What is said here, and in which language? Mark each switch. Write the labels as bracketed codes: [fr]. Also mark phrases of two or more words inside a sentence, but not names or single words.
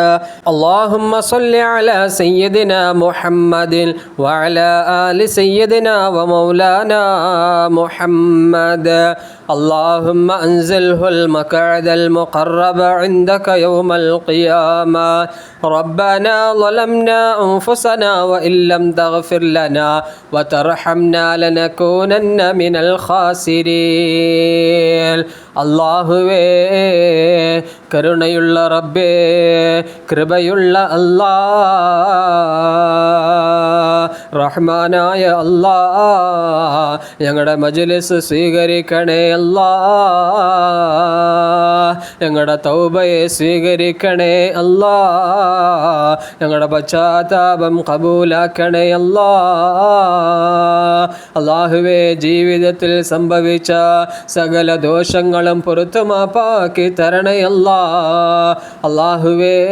[ar] اللهم صل على سيدنا محمد وعلى آل سيدنا ومولانا محمد اللهم أنزله المقعد المقرب عندك يوم القيامة ربنا ظلمنا أنفسنا وإن لم تغفر لنا وترحمنا لنكونن من [ml] الخاسرين അല്ലാഹുവേ കരുണയുള്ള റബ്ബേ കൃപയുള്ള റഹ്മാനായ അല്ലാ ഞങ്ങളുടെ മജ്ലിസ് സ്വീകരിക്കണേ അല്ലാ ഞങ്ങളുടെ തൗബയെ സ്വീകരിക്കണേ അല്ലാ ഞങ്ങളുടെ പശ്ചാത്താപം കബൂലാക്കണേ അല്ലാ അല്ലാഹുവേ ജീവിതത്തിൽ സംഭവിച്ച സകല ദോഷങ്ങളും പുറത്തു മാപ്പാക്കി തരണേ അല്ലാ അല്ലാഹുവേ